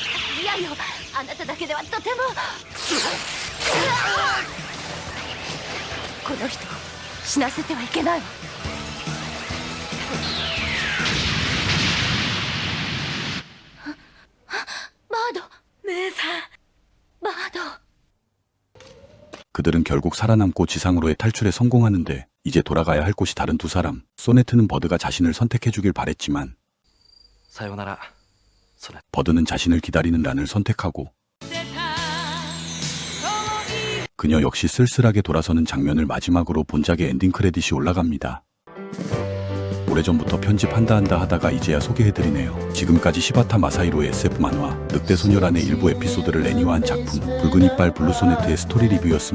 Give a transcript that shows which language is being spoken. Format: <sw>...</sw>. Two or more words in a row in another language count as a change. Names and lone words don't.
<ja>いやよ、あなただけではとても。この人を死なせてはいけないわ。バード、姉さん。バード。</ja> <ko>그들은 결국 살아남고 지상으로의 탈출에 성공하는데 이제 돌아가야 할 곳이 다른 두 사람. 소네트는 버드가 자신을 선택해주길 바랬지만</ko> <ja>さようならソレット。</ja> <ko>버드는 자신을 기다리는 란을 선택하고 그녀 역시 쓸쓸하게 돌아서는 장면을 마지막으로 본작의 엔딩 크레딧이 올라갑니다. 오래전부터 편집한다 하다가 이제야 소개해드리네요. 지금까지 시바타 마사히로의 SF 만화 늑대소녀란의 일부 에피소드를 애니화한 작품 붉은 이빨 블루소네트의 스토리 리뷰였습니다.</ko>